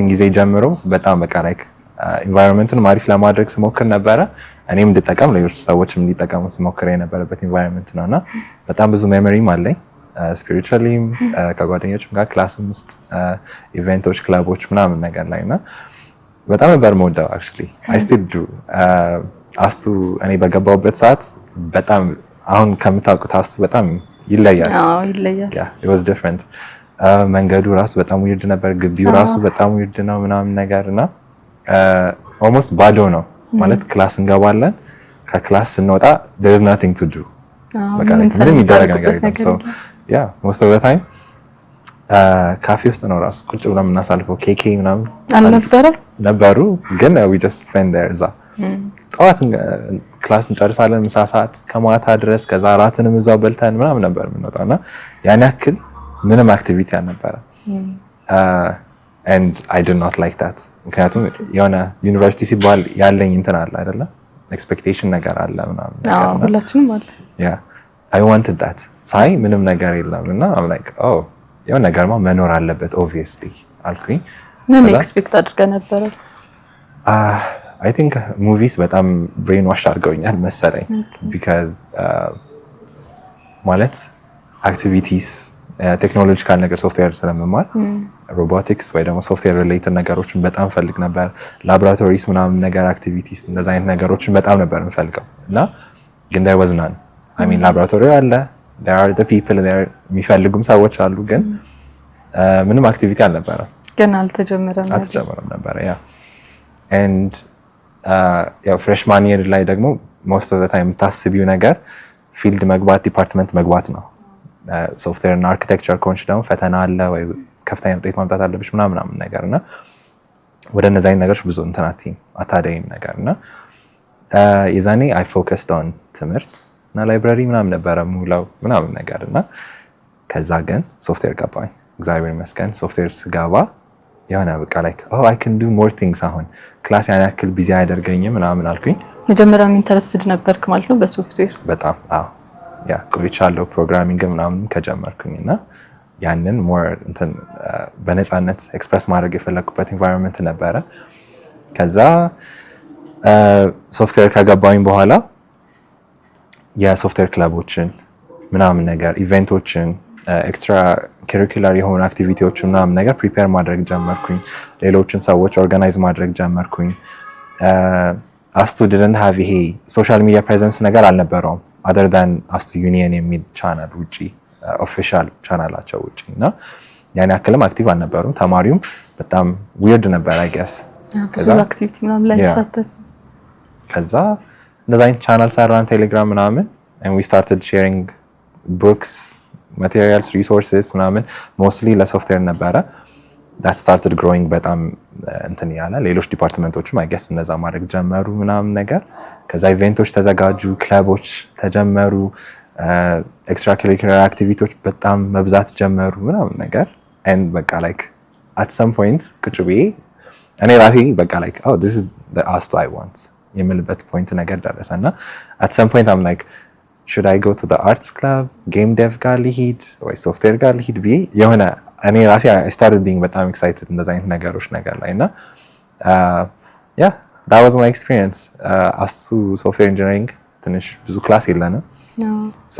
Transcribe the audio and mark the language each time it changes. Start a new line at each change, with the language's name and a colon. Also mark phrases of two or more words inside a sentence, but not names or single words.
Amharic: ጊዜ ጀምሮ በጣም በቃ ላይክ ኢንቫይሮንመንቱን አሪፍ ለማድረግ ስሞክር ነበረ። እኔም እንድጠቀም ሌሎች ሰዎችም እንዲጠቀሙ ስሞክር የነበረበት ኢንቫይሮንመንት ነውና በጣም ብዙ ሜሞሪም አለኝ። ስፒሪቹዋሊም ከጓደኞችም ጋር ክላስም ውስጥ ኢቨንቶች፣ ክለቦች ምናምን ነገር ላይና በጣም ነበር የምወደው።
English: actually I still do
Amharic: አስቱ እኔ በገባሁበት ሰዓት በጣም አሁን ከምታውቁት አስቱ በጣም ይለያል። አዎ ይለያል። ያ
English: it was different።
Amharic: መንገዱ ራሱ በጣም ዊርድ ነበር፣ ግቢው ራሱ በጣም ዊርድ ነው ምናምን ነገርና ኦልሞስት ባዶ ነው ማለት ክላስ እንገባለን፣ ከክላስ ስንወጣ
English: there is nothing to do።
Amharic: በቃ ምንም ይደረግ ነገር የለም።
English: so yeah most of the time
Amharic: ካፌ ውስጥ ነው ራሱ ቁጭ ብለን የምናሳልፈው። ኬኬ ምናምን አልነበረም ነበሩ ግን
English: we just spend there
Amharic: እዛ ጠዋት ክላስ እንጨርሳለን፣ ምሳ ሰዓት ከማታ ድረስ፣ ከዛ እራትንም እዛው በልተን ምናምን ነበር የምንወጣውና ያን ያክል ምንም አክቲቪቲ አልነበረ።
English: and I did not like that
Amharic: ምክንያቱም የሆነ ዩኒቨርሲቲ ሲባል ያለኝ እንትን አለ አይደለ ኤክስፔክቴሽን ነገር አለ ምናምን ነገር ነው። ሁላችንም አለ።
English: yeah I wanted that
Amharic: ሳይ ምንም ነገር የለም እና
English: I'm like oh
Amharic: የሆነ ነገርማ መኖር አለበት obviously አልኩኝ። ምን ኤክስፔክት አድርገህ ነበር?
English: I think movies
Amharic: በጣም
English: brain wash
Amharic: አድርገውኛል መሰለኝ because ማለት
English: activities technological
Amharic: ነገር ሶፍትዌር ስለምማር ሮቦቲክስ ወይ ደግሞ
English: software related
Amharic: ነገሮችን በጣም ፈልግ ነበር። ላቦራቶሪስ ምናምን ነገር አክቲቪቲስ እንደዛ አይነት ነገሮችን በጣም ነበር የምፈልገው እና ግን
English: there was none። I mean
Amharic: ላቦራቶሪ አለ፣
English: there are the people there
Amharic: የሚፈልጉም ሰዎች አሉ ግን ምንም አክቲቪቲ አልነበረም። ግን አልተጀመረም ነበር ያ and ያው
English: freshman year
Amharic: ላይ ደግሞ
English: most of the time
Amharic: የምታስቢው ነገር ፊልድ መግባት ዲፓርትመንት መግባት ነው። ሶፍትዌር እና አርኪቴክቸር ኮንሽ ደግሞ ፈተና አለ ወይ ከፍተኛ ውጤት ማምጣት አለብሽ ምናምን ነገርና ወደ እነዛ አይነት ነገሮች ብዙ እንትናቲም አታዳይም ነገርና የዛኔ
English: I focused on
Amharic: ትምህርት እና ላይብራሪ ምናምን ነበረ ሙላው ምናምን ነገርና ከዛ ግን ሶፍትዌር ገባኝ። እግዚአብሔር ይመስገን ሶፍትዌር ስገባ የሆነ በቃ
English: like oh I can do more things።
Amharic: አሁን ክላስ ያን ያክል ቢዚ አያደርገኝም ምናምን አልኩኝ። መጀመሪያም ኢንተረስትድ ነበርክ ማለት ነው በሶፍትዌር? በጣም አዎ ያ ቆይቻለሁ ፕሮግራሚንግ ምናምን ከጀመርኩኝና ያንን ሞር እንትን በነፃነት ኤክስፕረስ ማድረግ የፈለኩበት ኢንቫይሮንመንት ነበረ። ከዛ ሶፍትዌር ከገባኝ በኋላ የሶፍትዌር ክለቦችን ምናምን ነገር ኢቨንቶችን
English: extra curricular
Amharic: የሆኑ አክቲቪቲዎችን ምናምን ነገር ፕሪፔር ማድረግ ጀመርኩኝ። ሌሎችን ሰዎች ኦርጋናይዝ ማድረግ ጀመርኩኝ። አስቱ
English: didn't have
Amharic: ይሄ
English: social media presence
Amharic: ነገር አልነበረውም
English: other than
Amharic: አስቱ ዩኒየን የሚል ቻናል ውጪ ከኦፊሻል ቻናላቸው ውጪ እና ያን ያክልም አክቲቭ አልነበሩም። ተማሪውም በጣም ዊርድ ነበር
English: I guess
Amharic: ብዙ አክቲቪቲ ምናምን ላይ ተሳተፈ። ከዛ እንደዛ አይነት ቻናል ሰራን ቴሌግራም ምናምን
English: and we started sharing books materials resources
Amharic: ምናምን mostly ለሶፍትዌር ነበረ
English: that started growing
Amharic: በጣም እንትን ያለ ሌሎች ዲፓርትመንቶችም
English: I guess
Amharic: እነዛ ማድረግ ጀመሩ ምናምን ነገር። ከዛ ኢቨንቶች ተዘጋጁ፣ ክለቦች ተጀመሩ፣
English: extra curricular
Amharic: አክቲቪቲዎች በጣም መብዛት ጀመሩ ምናምን ነገር and በቃ
English: like at some
Amharic: point ቁጭ ብዬ እኔ ራሴ በቃ
English: like oh this is the Astu I want
Amharic: የምልበት ፖይንት ነገር ደረሰና
English: at some point I'm like should I go to the arts club game dev
Amharic: ጋር ልሂድ ወይ ሶፍትዌር ጋር ልሂድ ብዬ የሆነ እኔ ራሴ
English: I started being
Amharic: በጣም excited እንደዛ አይነት ነገሮች ነገር ላይ እና
English: yeah that was my experience Astu software engineering
Amharic: ትንሽ ብዙ ክላስ የለንም so